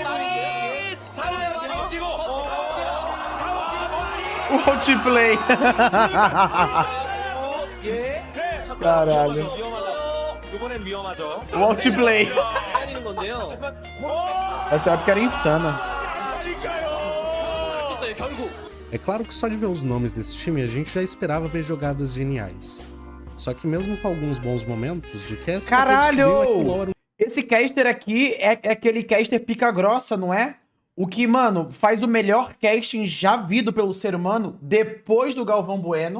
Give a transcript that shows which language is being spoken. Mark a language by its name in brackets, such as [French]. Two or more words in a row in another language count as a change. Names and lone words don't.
[Portuguese] O outplay. Caralho. [Korean] 이번엔 위험하죠. [Portuguese] O outplay. [Korean] 때리는 건데요. [Portuguese] Essa época era insana. [Korean] 쳤어요, 결국. [Portuguese] É claro que só de ver os nomes desse time a gente já esperava ver jogadas geniais. Só que mesmo com alguns bons momentos, o que a SKT descobriu é que o LoL era um... Esse caster aqui é aquele caster pica grossa, não é? O que, mano, faz o melhor casting já visto pelo ser humano depois do Galvão Bueno.